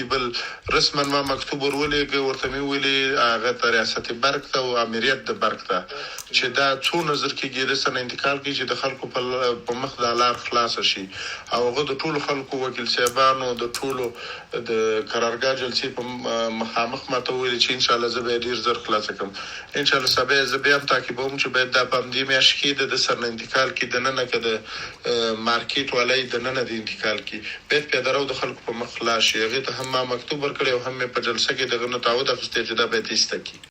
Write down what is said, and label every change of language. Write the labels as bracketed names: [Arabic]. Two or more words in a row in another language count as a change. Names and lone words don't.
[Pashto] بل رسما ما مکتوب ورولېږه، ورته مې وویلې هغه ته ریاست برق ته او امریت د برق ته چې دا څو نظر کېږي د سره انتقال کړي چې د خلکو په مخ دا لار خلاصه شي او هغه د ټولو خلکو وکیل صاحبانو د ټولو د قرارګاه جلسې په مخامخ ما ته وویلې چې انشاءالله زه به یې ډېر زر خلاصه کړم. انشاءالله سبا زه بیا هم تعقیبوم چې باید دا په همدې میاشت کې د سر نه انتقال کړي، دننه که د مارکېټ والی دننه د انتقال کړي. باید پیاده رو د خلکو په مخ خلاص شي. هغې ته هم ما مکتوب ورکړی او هم مې په جلسه کې دغه نه تعهد اخیستی چې دا باید ایسته کړي.